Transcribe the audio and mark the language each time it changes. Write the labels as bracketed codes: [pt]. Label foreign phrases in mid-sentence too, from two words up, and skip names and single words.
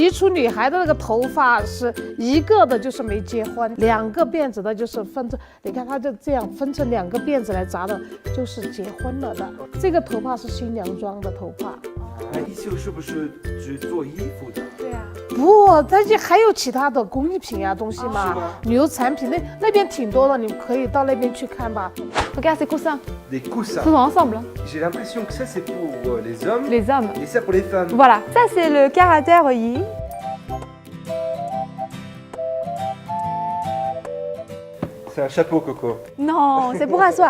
[zh] 彝族女孩的那个头发是一个的，就是没结婚；2个辫子的，就是分成，你看她就这样分成2个辫子来扎的，就是结婚了的。这个头发是新娘妆的头发。衣袖是不是只做衣服的？对啊。不，但是还有其他的工艺品呀、东西嘛，旅游产品那边挺多的，你可以到那边去看吧。 [fr] Regarde ces coussins. Des coussins. Ils sont ensemble. J'ai l'impression que ça c'est pour les hommes. Les hommes. Et ça pour les femmes. Voilà. Ça c'est le caractère Yi. C'est un chapeau, Coco. Non, c'est pour asseoir.